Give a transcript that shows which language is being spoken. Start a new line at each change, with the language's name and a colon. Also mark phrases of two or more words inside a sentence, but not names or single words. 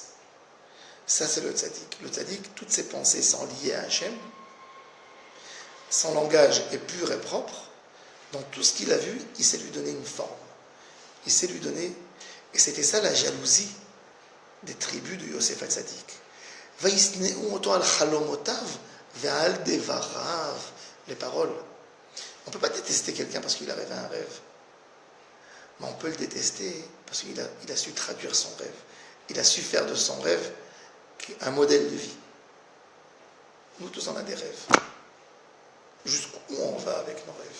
French: Ça, c'est le tzaddik. Le tzaddik, toutes ses pensées sont liées à Hachem. Son langage est pur et propre. Dans tout ce qu'il a vu, il sait lui donner une forme. Il sait lui donner... Et c'était ça la jalousie des tribus de Yosef Hatzadik.
Hebrew: וישנאו אותו על חלומותיו ועל דבריו.
French: Les paroles. On ne peut pas détester quelqu'un parce qu'il a rêvé un rêve. Mais on peut le détester parce qu'il a su traduire son rêve. Il a su faire de son rêve un modèle de vie. Nous tous on a des rêves. Jusqu'où on va avec nos rêves?